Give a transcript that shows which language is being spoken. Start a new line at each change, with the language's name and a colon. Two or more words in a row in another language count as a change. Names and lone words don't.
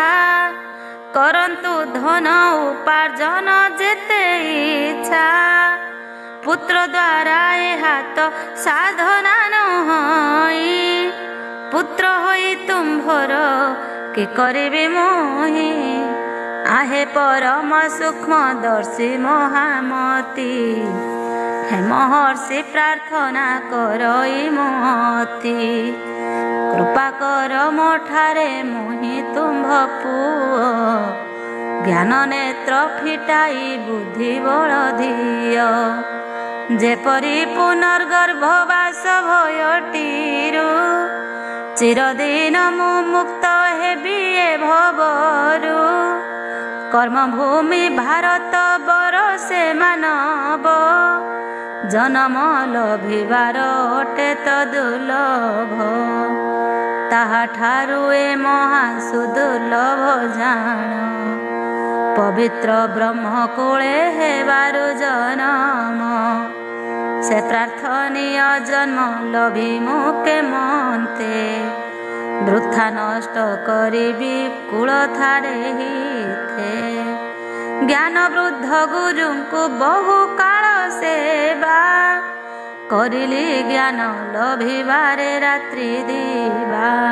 Odia: କରନ୍ତୁ ଧନ ଉପାର୍ଜନ ଯେତେ ଇଚ୍ଛା। ପୁତ୍ର ଦ୍ୱାରା ଏହା ତ ସାଧନା ନୁହଁ। ପୁତ୍ର ହୋଇ ତୁମ୍ଭର କି କରିବି ମୁହିଁ? ଆହେ ପରମ ସୂକ୍ଷ୍ମ ଦର୍ଶୀ ମହାମତି ହେ ମହର୍ଷି ପ୍ରାର୍ଥନା କରଇ ମହତୀ କୃପା କର ମୋଠାରେ ମୁହି ତୁମ୍ଭ ପୁଅ ଜ୍ଞାନ ନେତ୍ର ଫିଟାଇ ବୁଦ୍ଧି ବଳ ଧିୟ ଯେପରି ପୁନର୍ଗର୍ଭବାସ ଭୟଟିରୁ ଚିରଦିନ ମୁ ମୁକ୍ତ ହେବି ଏ ଭବରୁ କର୍ମଭୂମି ଭାରତ ବରଷେ ମାନବ ଜନ୍ମ ଲଭିବାର ଅଟେ ତୋ ଦୁର୍ଲଭ ତାହା ଠାରୁ ଏ ମହା ସୁଦୁର୍ଲଭ ଜାନ ପବିତ୍ର ବ୍ରହ୍ମ କୋଳେ ହେବାରୁ ଜନ୍ମ ସେ ପ୍ରାର୍ଥନୀୟ ଜନ୍ମ ଲଭି ମୁକେ ମନତେ ବୃଥା ନଷ୍ଟ କରିବି କୂଳ ଥାରେ ହିତେ ଜ୍ଞାନ ବୃଦ୍ଧ ଗୁରୁ କୋ ବହୁ କାଳ ସେବା କରିଲି ଜ୍ଞାନ ଲଭିବାରେ ରାତ୍ରି ଦିବା